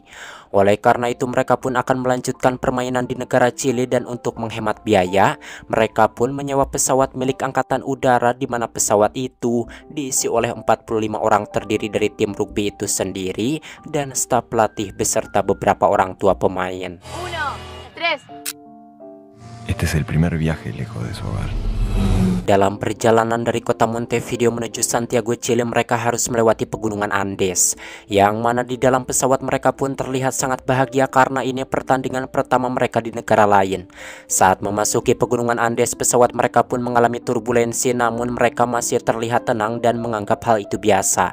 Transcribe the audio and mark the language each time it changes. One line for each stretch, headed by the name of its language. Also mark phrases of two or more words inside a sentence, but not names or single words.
Indonesian: Oleh karena itu mereka pun akan melanjutkan permainan di negara Chili dan untuk menghemat biaya, mereka pun menyewa pesawat milik angkatan udara di mana pesawat itu diisi oleh 45 orang terdiri dari tim rugby itu sendiri dan staf pelatih beserta beberapa orang tua pemain.
Spanish: Este es el primer viaje lejos de su hogar.
Indonesian: Dalam perjalanan dari kota Montevideo menuju Santiago, Chile, mereka harus melewati pegunungan Andes, yang mana di dalam pesawat mereka pun terlihat sangat bahagia karena ini pertandingan pertama mereka di negara lain. Saat memasuki pegunungan Andes, pesawat mereka pun mengalami turbulensi, namun mereka masih terlihat tenang dan menganggap hal itu biasa.